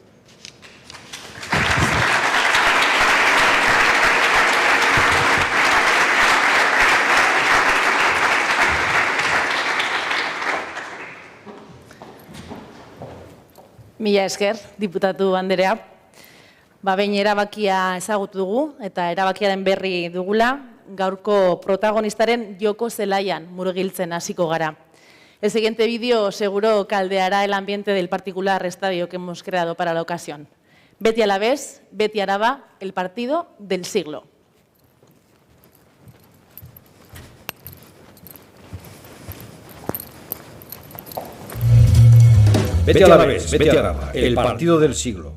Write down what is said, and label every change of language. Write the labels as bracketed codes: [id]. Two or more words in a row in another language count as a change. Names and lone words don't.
[eu] Mila esker, diputatu anderea. Behin erabakia ezagutu dugu eta erabakiaren berri dugula, gaurko protagonistaren joko zelaian murgiltzen hasiko gara. [es] El siguiente vídeo seguro caldeará el ambiente del particular estadio que hemos creado para la ocasión. [eu] Beti Alavés, Beti Araba, [es] el partido del siglo. [eu] Beti Alavés, Beti Araba, [es] el partido del siglo.